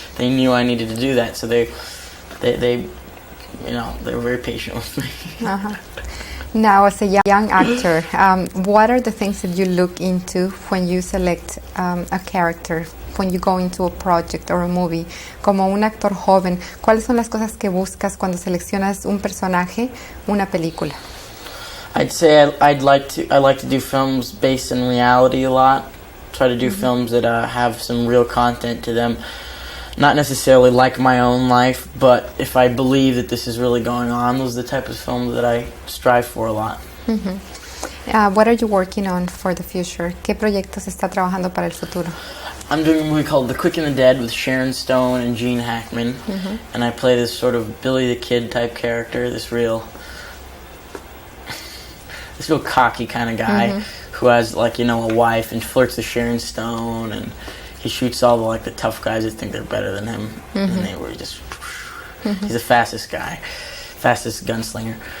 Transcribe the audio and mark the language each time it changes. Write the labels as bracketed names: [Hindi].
[English] They knew I needed to do that, so they were very patient with me. Now, as a young actor, what are the things that you look into when you select a character, when you go into a project or a movie? [Spanish] Como un actor joven, ¿cuáles son las cosas que buscas cuando seleccionas un personaje, una película? [English] I'd say I like to do films based in reality a lot. Try to do films that have some real content to them. Not necessarily like my own life, but if I believe that this is really going on, those are the type of films that I strive for a lot. What are you working on for the future? [Spanish] ¿Qué proyectos está trabajando para el futuro? [English] I'm doing a movie called The Quick and the Dead with Sharon Stone and Gene Hackman, and I play this sort of Billy the Kid type character, this real cocky kind of guy who has a wife and flirts with Sharon Stone, and he shoots all the tough guys that think they're better than him, and they were just he's the fastest gunslinger.